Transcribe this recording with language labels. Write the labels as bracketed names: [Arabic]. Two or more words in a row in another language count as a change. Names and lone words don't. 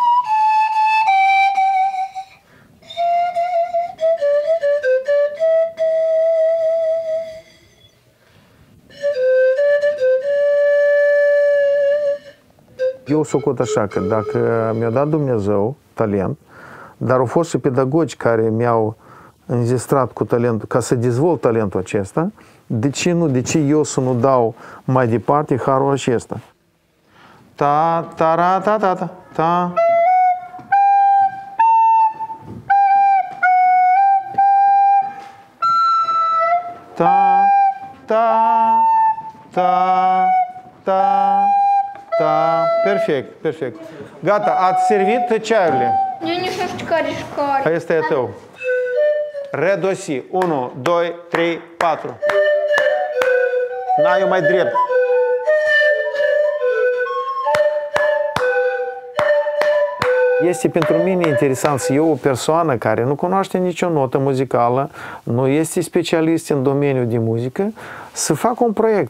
[Romanian] Eu socot așa că dacă mi-a dat Dumnezeu talent, dar au fost și pedagogi care mi-au înzestrat cu talentul, ca să dezvolt talentul acesta, de ce nu? De ce eu să nu dau mai departe harul acesta? Ta, ta, ra, ta, ta, ta, ta. Ta, ta, ta, ta, ta. Perfect, perfect. Gata, ați servit ceaiurile? Eu nici nu știu care și care. Asta e tău. Re, do, si. 1, 2, 3, 4. Na, eu mai drept. Este pentru mine interesant să eu, o persoană care nu cunoaște nicio notă muzicală, nu este specialist în domeniul de muzică, să fac un proiect.